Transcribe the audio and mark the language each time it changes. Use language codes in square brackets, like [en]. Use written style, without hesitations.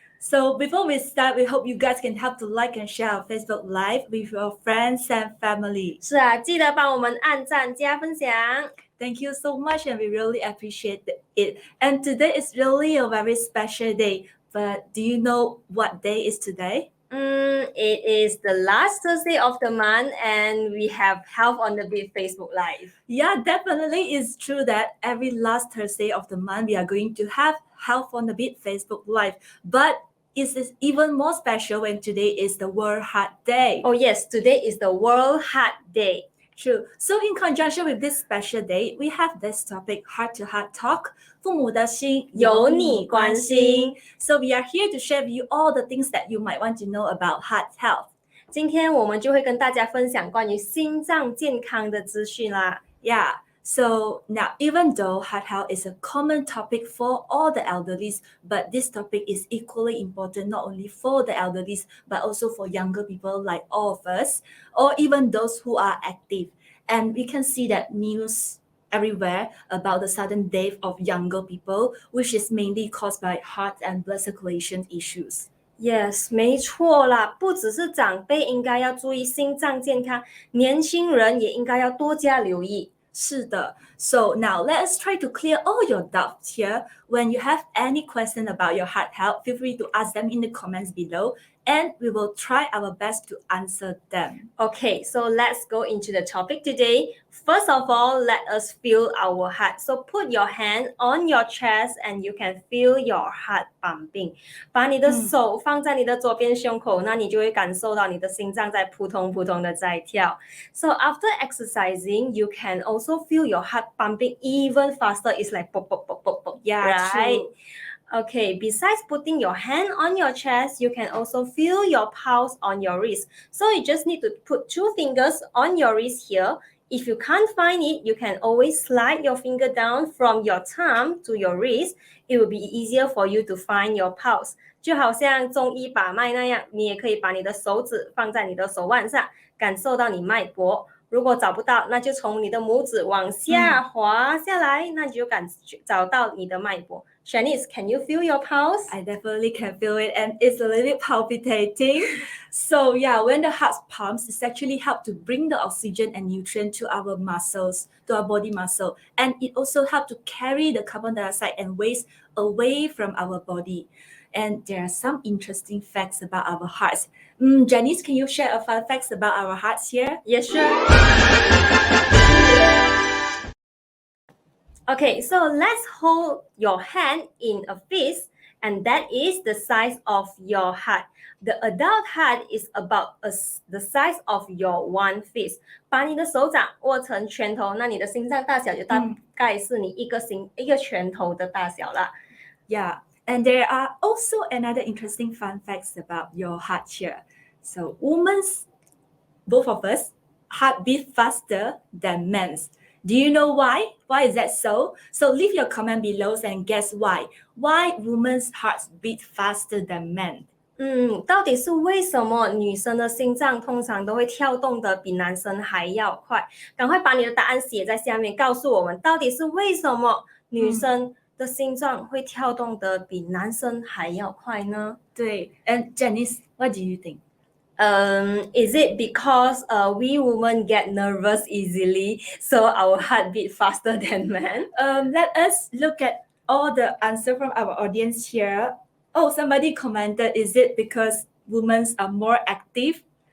[en] So before we start, we hope you guys can help to like and share our Facebook Live with your friends and family. [zh] 是啊，记得帮我们按赞加分享。 [en] Thank you so much and we really appreciate it. And today is really a very special day. But do you know what day is today? It is the last Thursday of the month and we have Health on the Beat Facebook Live. Yeah, definitely it's true that every last Thursday of the month we are going to have Health on the Beat Facebook Live. But it is even more special when today is the World Heart Day. Oh yes, today is the World Heart Day. True. So in conjunction with this special day, we have this topic, heart-to-heart talk. [zh] 父母的心有你关心。 [en] So we are here to share with you all the things that you might want to know about heart health. [zh] 今天我们就会跟大家分享关于心脏健康的资讯啦。 [en] Yeah. So now, even though heart health is a common topic for all the elderlies, but this topic is equally important not only for the elderlies, but also for younger people like all of us, or even those who are active. And we can see that news everywhere about the sudden death of younger people, which is mainly caused by heart and blood circulation issues. [zh] Yes， 没错啦，不只是长辈应该要注意心脏健康，年轻人也应该要多加留意。是的. [en] So now let us try to clear all your doubts here. When you have any question about your heart health, feel free to ask them in the comments below and we will try our best to answer them. Okay, so let's go into the topic today. First of all, let us feel our heart. So put your hand on your chest and you can feel your heart pumping. [zh] 把你的手放在你的左边胸口，那你就会感受到你的心脏在扑通扑通的在跳。 [en] So after exercising, you can also feel your heart pumping even faster. It's like pop, pop, pop, pop, pop. Yeah, right? true. Okay, besides putting your hand on your chest, you can also feel your pulse on your wrist. So you just need to put 2 fingers on your wrist here. If you can't find it, you can always slide your finger down from your thumb to your wrist. It will be easier for you to find your pulse. [zh] 就好像中医把脉那样，你也可以把你的手指放在你的手腕上，感受到你脉搏。如果找不到，那就从你的拇指往下滑下来，那你就找到你的脉搏。 [en] Shanice, can you feel your pulse? I definitely can feel it and it's a little bit palpitating. So yeah, when the heart pumps, it's actually help to bring the oxygen and nutrient to our muscles, to our body muscle. And it also help to carry the carbon dioxide and waste away from our body. And there are some interesting facts about our hearts. Janice, can you share a fun facts about our hearts here? Yes, sure. Okay, so let's hold your hand in a fist, and that is the size of your heart. The adult heart is about the size of your one fist. 把你的手掌握成拳头，那你的心脏大小就大概是你一个拳头的大小啦。 Yeah, and there are also another interesting fun facts about your heart here. So both of us, heart beat faster than men's. Do you know why? Why is that so? So leave your comment below and guess why. Why women's hearts beat faster than men? [zh] 到底是为什么女生的心脏通常都会跳动的比男生还要快？赶快把你的答案写在下面，告诉我们到底是为什么女生的心脏会跳动的比男生还要快呢？ [en] 对 And Janice, what do you think? Is it because we women get nervous easily, so our heart beat faster than men? Let us look at all the answer from our audience here. Oh, somebody commented, is it because women are more active?